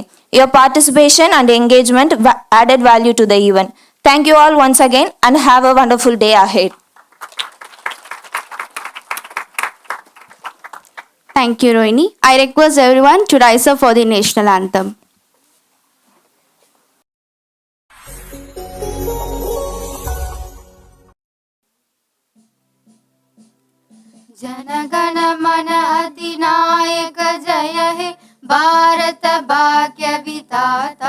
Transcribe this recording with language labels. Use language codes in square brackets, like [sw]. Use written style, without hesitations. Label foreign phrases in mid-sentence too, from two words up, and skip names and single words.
[en] Your participation and engagement added value to the event. Thank you all once again and have a wonderful day ahead. Thank you, Rohini. I request everyone to rise up for the national anthem. [bn] जनगण मन अधिनायक जय हे भारत भाग्य विधाता